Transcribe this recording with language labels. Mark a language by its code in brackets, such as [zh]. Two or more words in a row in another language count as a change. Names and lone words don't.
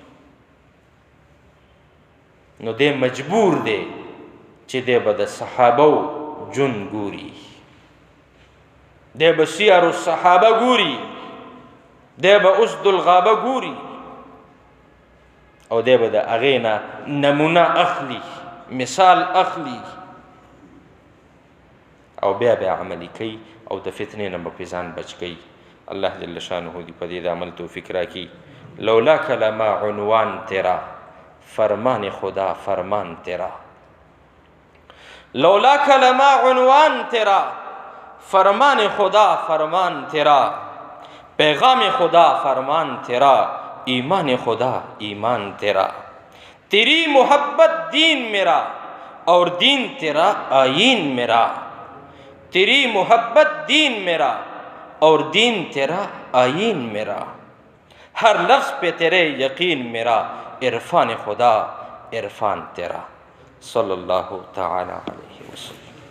[ps] نو دی مجبور دی چې دی به د صحابه جون ګوري دی به سیر الصحابه ګوري دی به اسد الغابه ګوري او دی به د هغې نه نمونه اخلي مثال اخلي او بیا بیا عملي کوي او د فتنې نه به پې ځان بچ کوي الله جل شانه دی په دې د عمل توفیق راکړي [ur] لولا کلمه عنوان تیرا فرمان خدا فرمان تیرا لولا کلمہ عنوان تیرا فرمان خدا فرمان تیرا پیغام خدا فرمان تیرا ایمان خدا ایمان تیرا تیری محبت دین میرا اور دین تیرا آئین میرا تیری محبت دین میرا اور دین تیرا آئین میرا ہر لفظ پہ تیرے یقین میرا عرفان خدا عرفان تیرا [ar] صلی اللہ تعالی علیہ وسلم